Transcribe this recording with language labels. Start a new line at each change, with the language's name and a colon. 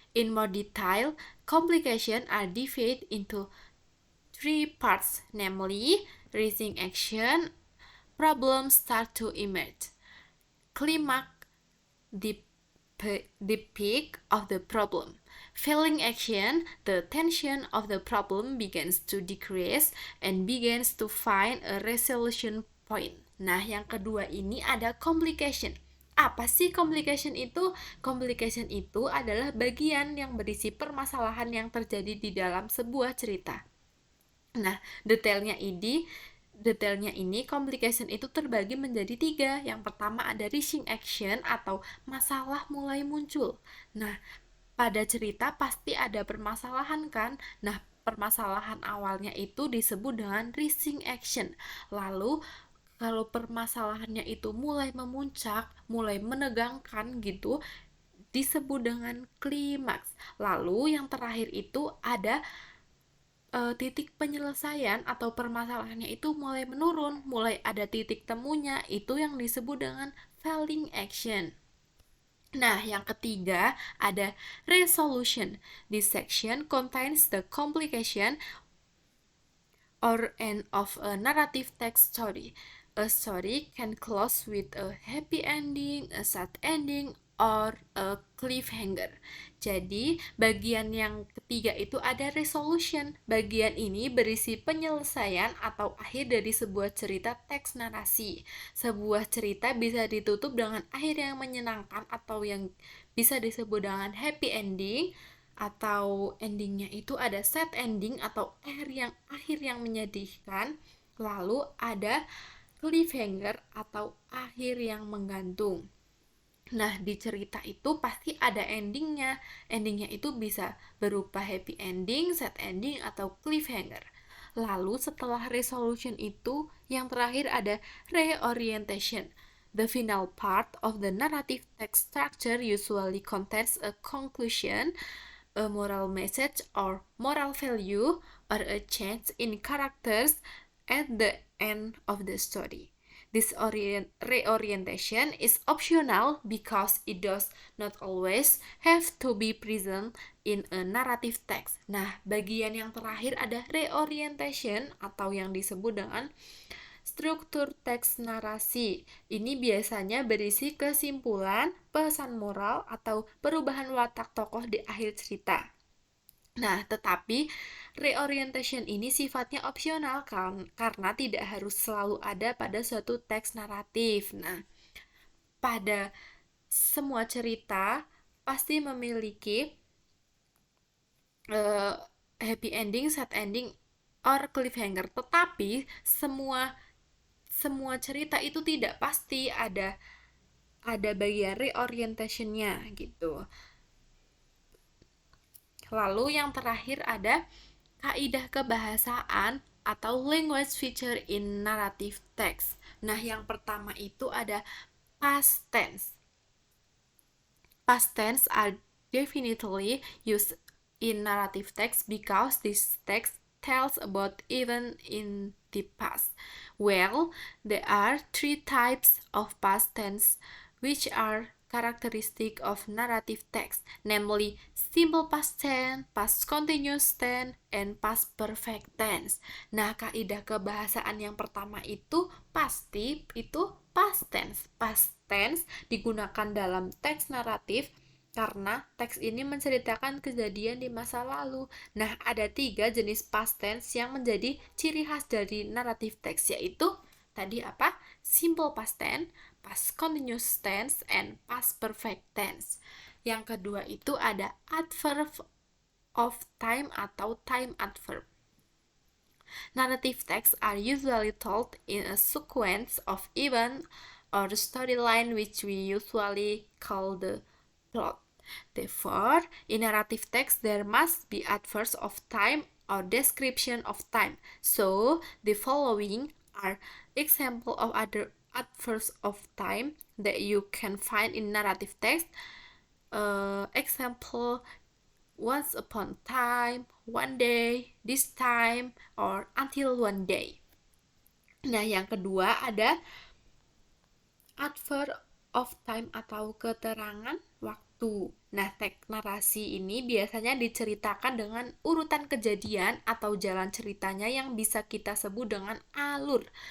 English: In more detail, complications are divided into three parts, namely rising action, problems start to emerge, climax, the peak of the problem. Failing action, the tension of the problem begins to decrease and begins to find a resolution point.
Indonesian: Nah, yang kedua ini ada complication. Apa sih complication itu? Complication itu adalah bagian yang berisi permasalahan yang terjadi di dalam sebuah cerita. Nah, detailnya detailnya ini, complication itu terbagi menjadi 3. Yang pertama ada rising action atau masalah mulai muncul. Nah, pada cerita pasti ada permasalahan kan? Nah, permasalahan awalnya itu disebut dengan rising action. Lalu kalau permasalahannya itu mulai memuncak, mulai menegangkan gitu, disebut dengan klimaks. Lalu yang terakhir itu ada titik penyelesaian atau permasalahannya itu mulai menurun, mulai ada titik temunya, itu yang disebut dengan falling action. Nah, yang ketiga ada resolution.
English: This section contains the complication or end of a narrative text story. A story can close with a happy ending, a sad ending, or a cliffhanger.
Indonesian: Jadi, bagian yang ketiga itu ada resolution. Bagian ini berisi penyelesaian atau akhir dari sebuah cerita teks narasi. Sebuah cerita bisa ditutup dengan akhir yang menyenangkan atau yang bisa disebut dengan happy ending, atau endingnya itu ada sad ending atau akhir yang menyedihkan. Lalu ada cliffhanger atau akhir yang menggantung. Nah, di cerita itu pasti ada endingnya. Endingnya itu bisa berupa happy ending, sad ending, atau cliffhanger. Lalu setelah resolution itu, yang terakhir ada reorientation.
English: The final part of the narrative text structure usually contains a conclusion, a moral message or moral value, or a change in characters at the end of the story. This reorientation is optional because it does not always have to be present in a narrative text.
Indonesian: Nah, bagian yang terakhir ada reorientation atau yang disebut dengan struktur teks narasi. Ini biasanya berisi kesimpulan, pesan moral, atau perubahan watak tokoh di akhir cerita. Nah, tetapi reorientation ini sifatnya opsional kan, karena tidak harus selalu ada pada suatu teks naratif. Nah, pada semua cerita pasti memiliki
English: happy ending, sad ending, or cliffhanger.
Indonesian: Tetapi semua cerita itu tidak pasti ada bagian reorientationnya gitu. Lalu yang terakhir ada kaidah kebahasaan atau
English: language feature in narrative text.
Indonesian: Nah, yang pertama itu ada past tense.
English: Past tense are definitely used in narrative text because this text tells about event in the past. Well, there are 3 types of past tense which are characteristic of narrative text, namely simple past tense, past continuous tense, and past perfect tense.
Indonesian: Nah, kaidah kebahasaan yang pertama itu pasti itu past tense. Past tense digunakan dalam teks naratif karena teks ini menceritakan kejadian di masa lalu. Nah, ada 3 jenis past tense yang menjadi ciri khas dari naratif teks, yaitu tadi apa?
English: Simple past tense, past continuous tense, and past perfect tense.
Indonesian: Yang kedua itu ada adverb of time atau time adverb.
English: Narrative texts are usually told in a sequence of events or storyline which we usually call the plot. Therefore, in narrative text there must be adverbs of time or description of time. So, the following are examples of other adverbs of time that you can find in narrative text. Example: once upon a time, one day, this time, or until one day.
Indonesian: Nah, yang kedua ada adverb of time atau keterangan waktu. Nah, teks narasi ini biasanya diceritakan dengan urutan kejadian atau jalan ceritanya yang bisa kita sebut dengan alur.